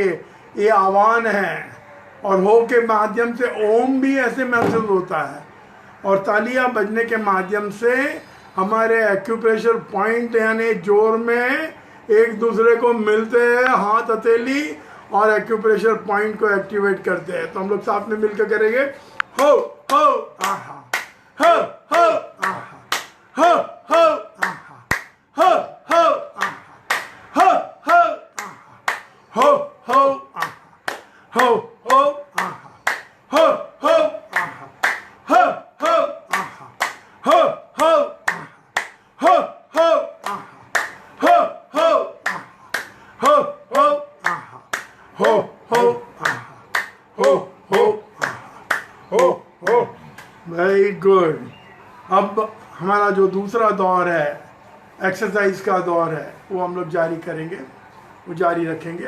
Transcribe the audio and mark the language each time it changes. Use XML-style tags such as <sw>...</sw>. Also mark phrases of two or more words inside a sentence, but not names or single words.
<hi>ये आह्वान है, और हो के माध्यम से ओम भी ऐसे महसूस होता है, और तालियां बजने के माध्यम से हमारे</hi> <en>acupressure point</en> <hi>यानी जोर में एक दूसरे को मिलते हैं, हाथ हथेली और</hi> <en>acupressure point</en> <hi>को एक्टिवेट करते हैं। तो हम लोग साथ में मिलकर करेंगे। हो आहा, हो आहा, हो आहा, हो आहा, हो आहा, हो आहा, हो आहा, हो आहा, हो आहा, हो आहा, हो आहा,</hi> <en>very good.</en> <hi>अब हमारा जो दूसरा दौर है, एक्सरसाइज का दौर है, वो हम लोग जारी करेंगे, वो जारी रखेंगे।</hi>